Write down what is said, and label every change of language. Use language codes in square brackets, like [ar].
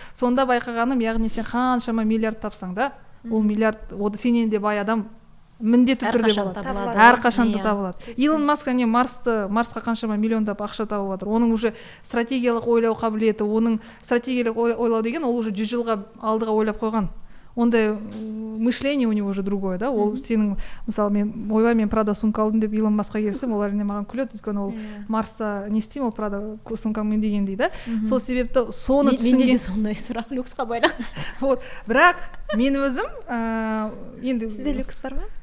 [kk] Сонда байқағаным, яғни сен қаншама миллиард тапсаң да, ол миллиард сенен де бай адам міндетті түрде болады, әрқашанда табылады. Илон Маск Марсқа қаншама миллиондап ақша тауып жатыр. Оның уже стратегиялық ойлау қабілеті, оның стратегиялық ойлау деген ол уже 100 жылға алдыға ойлап қойған. Ондай [ru] мышление у него уже другое, да? [kk] Ол сенің, мысалы, ойбай мен Прада сумка алдым деп Илон Маскқа келсем, олар не маған күледі, өйткені ол Марста не істеймін, ол Прада сумкамен дегендей, да? Сол себепті соны түсінген. Менде де сондай сұрақ люксқа байланысты. Бірақ мен өзім енді сізде люкс бар ма?